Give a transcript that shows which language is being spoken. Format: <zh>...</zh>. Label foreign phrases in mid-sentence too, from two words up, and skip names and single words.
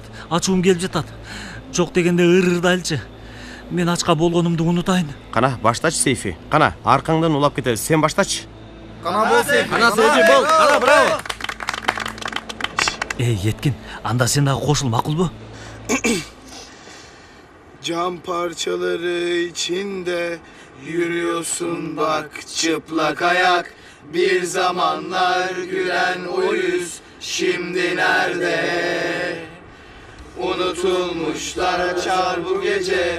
<ky>Ачуум келип жатат. Жок дегенде ырдайлчы. Мен ачка болгонумду унутайын. Кана, баштачы Сейфи. Кана, аркаңдан улап кетели. Сен баштачы. Кана бол Сейфи. Кана Сейфи бол. Кана, браво. Еткин, анда сен дагы кошул, макулбу?</ky> <tr>Cam parçaları içinde yürüyorsun bak çıplak ayak. Bir zamanlar gülen o yüz şimdi nerede? Unutulmuşlar açar bu gece.</tr>